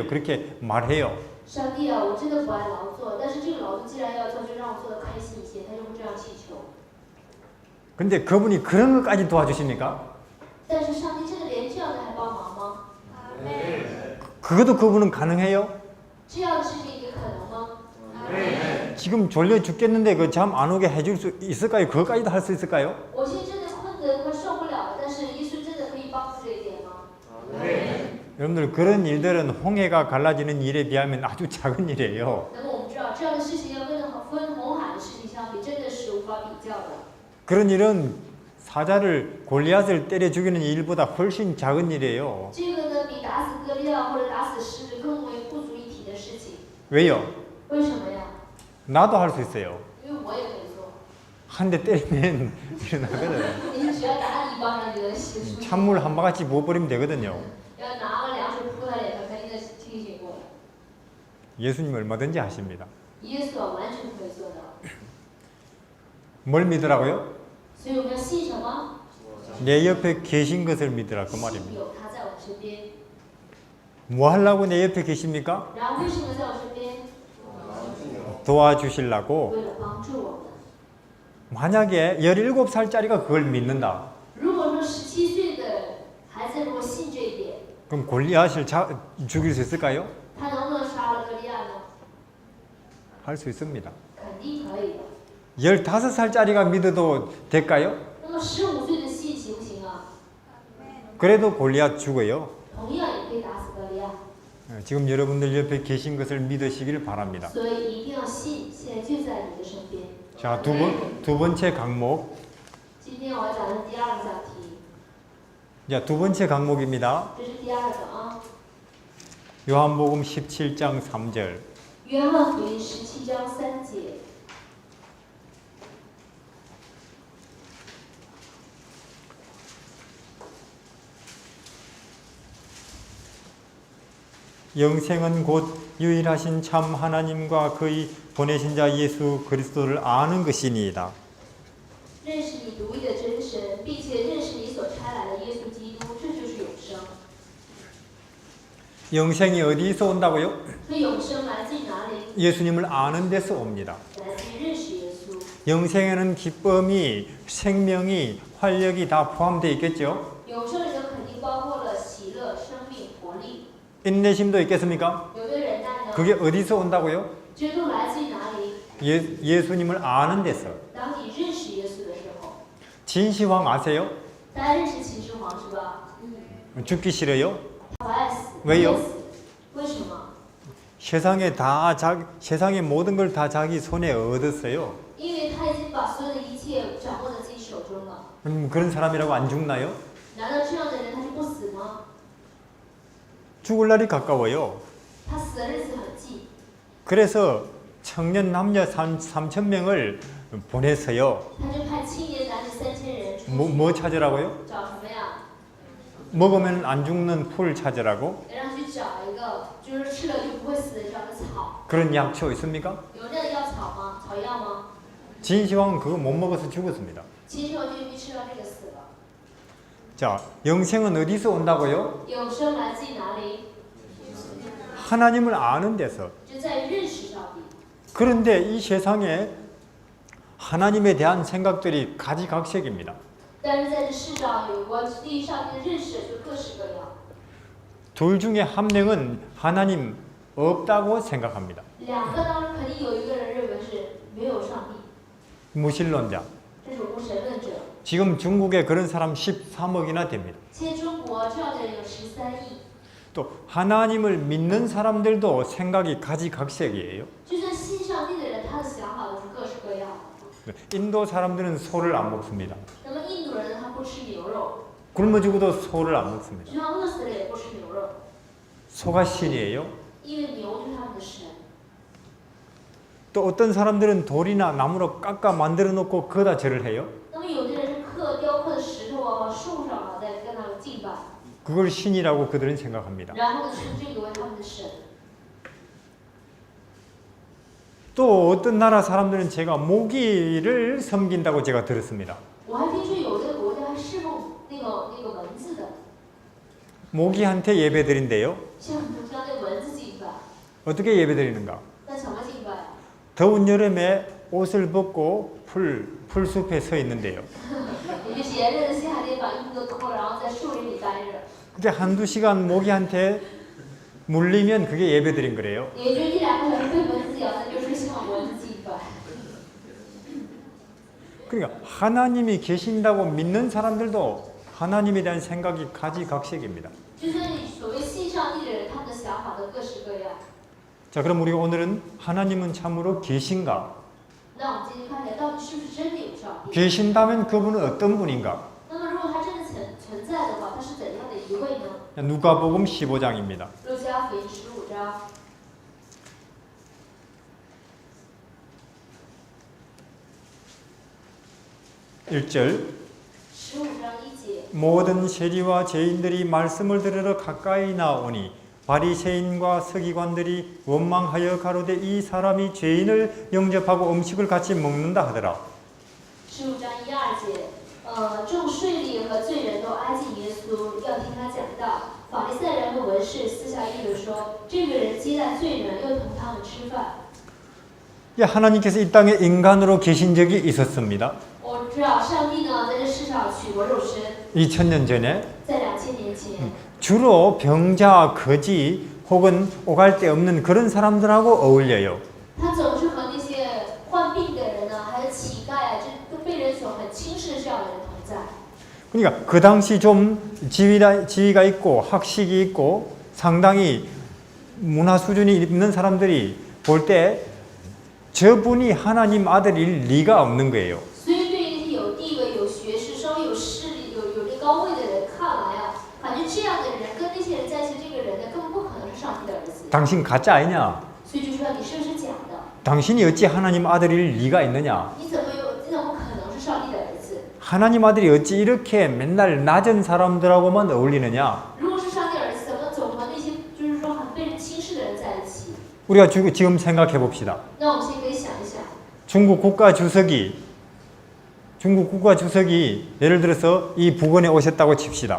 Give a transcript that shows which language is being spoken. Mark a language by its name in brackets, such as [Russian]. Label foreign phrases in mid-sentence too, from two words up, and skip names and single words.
[Korean] 그렇게 말해요. [Chinese] 上帝啊，我真的不爱劳作，但是这个劳作既然要做，就让我做的开心一些。” 他就会这样祈求。 [Korean] 근데 그분이 그런 것까지 도와주십니까? [Chinese] 但是上帝真的连这样的还帮忙吗？ [Korean] 그것도 그분은 가능해요? [Chinese] 这样的事情也可能吗？ [Korean] 지금 졸려 죽겠는데 그 잠 안 오게 해줄 수 있을까요? 그것까지도 할 수 있을까요? [Chinese] 我现在真的困得快受不了了，但是耶稣真的可以帮助这一点吗？ [Korean] 여러분들 그런 일들은 홍해가 갈라지는 일에 비하면 아주 작은 일이에요. [Chinese] 那么我们知道，这样的事情要跟分红海的事情相比，真的是无法比较的。 [Korean] 그런 일은 사자를 골리앗을 때려 죽이는 일보다 훨씬 작은 일이에요. [Chinese] 这个呢，比打死歌利亚或者打死狮子更为不足一提的事情。 [Korean] 왜요? [Chinese] 为什么呀？ [Korean] 나도 할 수 있어요. [Chinese] 因为我也可以做。 [Korean] 한 대 때리면 일어나거든. [Chinese] 你只要打你一巴掌就能醒。 [Korean] 찬물 한 바가지 부어버리면 되거든요. [Chinese] 要拿个凉水扑他脸上，肯定的清醒过来。 [Korean] 예수님 얼마든지 하십니다. [Chinese] 耶稣完全可以做到。 [Korean] 뭘 믿으라고요? [Chinese] 所以我们要信什么？ [Korean] 내 옆에 계신 것을 믿으라 그 [Chinese] 信 [Korean] 말입니다. [Chinese] 有他在我们身边。 [Korean] 뭐 하려고 내 옆에 계십니까? [Chinese] 然后为什么在我身边？ [Korean] 도와주시려고. [Chinese] 为了帮助我们。 [Korean] 만약에 17살짜리가 그걸 믿는다. [Chinese] 如果说17岁的孩子如果信这一点， [Korean] 그럼 골리앗을 죽일 수 있을까요? [Chinese] 他能不能杀了歌利亚呢？ [Korean] 할 수 있습니다. [Chinese] 肯定可以的。 [Korean] 15살짜리가 믿어도 될까요? [Chinese] 那么15岁的信行不行啊？ [Korean] 그래도 골리앗 죽어요. [Chinese] 同样也可以打死歌利亚。 [Korean] 지금 여러분들 옆에 계신 것을 믿으시길 바랍니다. [Chinese] 所以一定要信，现在就在你的身边。 [Korean] 자, 두 번째 강목. [Chinese] 今天我要讲的第二个讲题， [Korean] 자, 두 번째 강목입니다. [Chinese] 这是第二个啊。 [Korean] 요한복음 17장 3절. [Chinese] 约翰福音17章3节。 [Korean] 영생은 곧 유일하신 참 하나님과 그의 보내신 자 예수 그리스도를 아는 것이니이다. [Chinese] 认识你独一的真神，并且认识你所差来的耶稣基督，这就是永生。 [Korean] 영생이 어디서 온다고요? [Chinese] 这永生来自于哪里？ [Korean] 예수님을 아는 데서 옵니다. [Chinese] 来自于认识耶稣。 [Korean] 영생에는 기쁨이, 생명이, 활력이 다 포함되어 있겠죠? [Chinese] 永生里头肯定包括了喜乐、生命、活力。 [Korean] 인내심도 있겠습니까? [Chinese] 有没有忍耐呢？ [Korean] 그게 어디서 온다고요? [Chinese] 这都来自于哪里？ [Korean] 예수님을 아는 데서. [Chinese] 当你认识耶稣的时候， [Korean] 진시황 아세요? [Chinese] 大家认识秦始皇是吧？ [Korean] 죽기 싫어요? [Chinese] 他不爱死， [Korean] 왜요 [Chinese] 不爱死为什么？ [Korean] 세상의 모든 걸 다 자기 손에 얻었어요. [Chinese] 因为他已经把所有的一切掌握在自己手中了。 [Korean] 그런 사람이라고 안 죽나요? [Chinese] 难道这样的人他就不死吗？ [Korean] 죽을 날이 가까워요. [Chinese] 他死的日子很近， [Korean] 그래서 청년 남녀 3,000명을 보냈어요. [Chinese] 他就派青年男女3000人出去 [Korean] 뭐 찾으라고요? [Chinese] 找什么呀？ [Korean] 먹으면 안 죽는 풀 찾으라고? [Chinese] 让他去找一个就是吃了就不会死的这样的草。 [Korean] 그런 약초 있습니까? [Chinese] 有那个药草吗？草药吗？ [Korean] 진시황은 그거 못 먹어서 죽었습니다. [Chinese] 秦始皇就因为吃到这个死了。 [Korean] 자, 영생은 어디서 온다고요? [Chinese] 永生来自于哪里？ [Korean] 하나님을 아는 데서. [Chinese] 就在于认识上帝。 [Korean] 그런데 이 세상에 하나님에 대한 생각들이 가지각색입니다. [Chinese] 但是在这世上有关对于上帝的认识就各式各样。 [Korean] 둘 중에 한 명은 하나님 없다고 생각합니다. [Chinese] 两个当中肯定有一个人认为是没有上帝， [Korean] 무신론자. [Chinese] 这是无神论者。 [Korean] 지금 중국에 그런 사람 13억이나 됩니다. [Chinese] 现在中国这样的人有13亿。 [Korean] 또 하나님을 믿는 사람들도 생각이 가지각색이에요. [Chinese] 就算信上帝的人，他的想法都是各式各样。 [Korean] 인도 사람들은 소를 안 먹습니다. [Chinese] 那么印度人呢，他不吃牛肉， [Korean] 굶어 죽어도 소를 안 먹습니다. [Chinese] 就算饿死了也不吃牛肉， [Korean] 소가 신이에요. [Chinese] 因为牛就是他们的神。 [Korean] 또 어떤 사람들은 돌이나 나무로 깎아 만들어 놓고 거기다 절을 해요. [Chinese] 那么有的人是雕刻的石头啊，往树上啊，再跟他们敬拜， [Korean] 그걸 신이라고 그들은 생각합니다. [Chinese] 然后呢称这个为他们的神。 [Korean] 또 어떤 나라 사람들은 제가 모기를 섬긴다고 제가 들었습니다. [Chinese] 我还听说有的国家还侍奉那个蚊子的， [Korean] 모기한테 예배드린대요. [Chinese] 向那蚊子敬拜， [Korean] 어떻게 예배드리는가? [Chinese] 那怎么敬拜啊？ [Korean] 더운 여름에 옷을 벗고 풀숲에 서 있는데요. [Chinese] 也就是炎热的夏天把衣服都脱了，然后在树林里待着， [Korean] 그게 한두 시간 모기한테 물리면 그게 예배드린 거래요. [Chinese] 也就一两个小时被蚊子咬，那就是向蚊子敬拜。 [Korean] 그러니까 하나님이 계신다고 믿는 사람들도 하나님에 대한 생각이 가지각색입니다. [Chinese] 就算你所谓信上帝的人，他们的想法都各式各样。 [Korean] 자, 그럼 우리가 오늘은 하나님은 참으로 계신가? [Chinese] 那我们今天看起来到底是不是真的有上帝？ [Korean] 계신다면 그분은 어떤 분인가? [Chinese] 那么如果他真的存在的话，他是怎样的一位呢？ [Korean] 누가복음 15장입니다. [Chinese] 路加福音15章。 [Korean] 1절 [Chinese] 15章1节， [Korean] 모든 세리와 죄인들이 말씀을 들으러 가까이 나오니 바리새인과 서기관들이 원망하여 가로되 이 사람이 죄인을 영접하고 음식을 같이 먹는다 하더라. [Chinese] 15 章1、2节，众税吏和罪人都挨近耶稣，要听他讲道。法利赛人和文士私下议论说，这个人接待罪人，又同他们吃饭。 [Korean] 하나님께서 이 땅에 인간으로 계신 적이 있었습니다. [Chinese] 我知道上帝呢在这世上取过肉身， [Korean] 2000년 전에 [Chinese] 在2000年前， [Korean] 주로 병자, 거지 혹은 오갈 데 없는 그런 사람들하고 어울려요. [Chinese] 他总是和那些患病的人呢，还有乞丐啊，这被人所很轻视的这样的人同在。 [Korean] 그러니까 그 당시 좀 지위가 있고 학식이 있고 상당히 문화 수준이 있는 사람들이 볼 때 저분이 하나님 아들일 리가 없는 거예요. [Chinese] 所以对于那些有地位、有学识、稍微有势力、有这高位的人看来啊，感觉这样的人跟那些人在一起，这个人呢根本不可能是上帝的儿子。 [Korean] 당신 가짜 아니냐? [Chinese] 所以就说你是不是假的？ [Korean] 당신이 어찌 하나님 아들일 리가 있느냐? [Chinese] 你怎么不可能是上帝的儿子？ [Korean] 하나님 아들이 어찌 이렇게 맨날 낮은 사람들하고만 어울리느냐? [Chinese] 如果是上帝儿子，怎么总和那些就是说很被人轻视的人在一起？ [Korean] 우리가 지금 생각해 봅시다. [Chinese] 那我们先可以想一想， [Korean] 중국 국가 주석이 예를 들어서 이 북원에 오셨다고 칩시다.